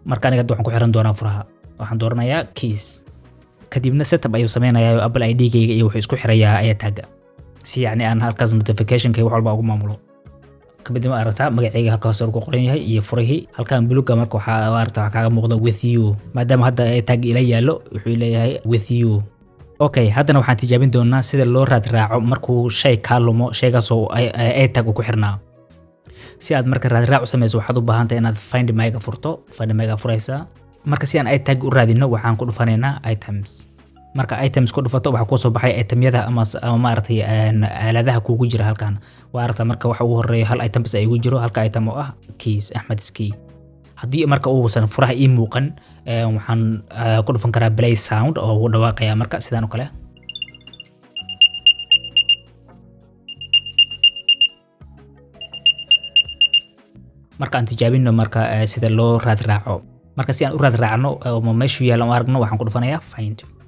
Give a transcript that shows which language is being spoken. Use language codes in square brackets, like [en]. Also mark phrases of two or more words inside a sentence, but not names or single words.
[so] marka aniga hadda waxaan ku xiran doonaa furaha. waxaan dooranayaa keys. kadibna setup ayuu sameynayaa Apple ID-gayga iyo wuxuu isku xirayaa tagga si yani aan halkaas notification-ka wax walba ugu maamulo. kadibna aragtaa magacayga halka hoose ku qoran yahay iyo furihii. halkan buluga marka waxaa aragtaa kaaga muuqda [en] with you. [so] maadaama hadda tag ila yaalo wuxuu leeyahay [en] with you. [so] okay, haddana waxaan tijaabin doonaa sida loo raad raaco markuu shay ka lumo shaygaas oo tag ku xirnaa. si aad marka raad raac u sameyso waxaad u baahan tahay inaad [en] find my- [so] ga furto. [en] find my- [so] ga furaysaa. marka si aan tag u raadino waxaan ku dhufanaynaa items. marka items ku dhufato waxa ku soo baxay itemyada ama maaragtay aaladaha kugu jira halkan. waa aragtaa marka waxa ugu horeeya hal item bas ay ugu jiro. halka item oo ah keys Ahmed key. haddii marka uusan furaha ii muuqan waxaan ku dhufan karaa [en] play sound [so] oo uu dhawaaqaya marka sidaan oo kale. marka aan tijaabino marka sida loo raad raaco. marka si aan u raad raacno oo meeshu yaalo aan aragno waxaan ku dhufanayaa find.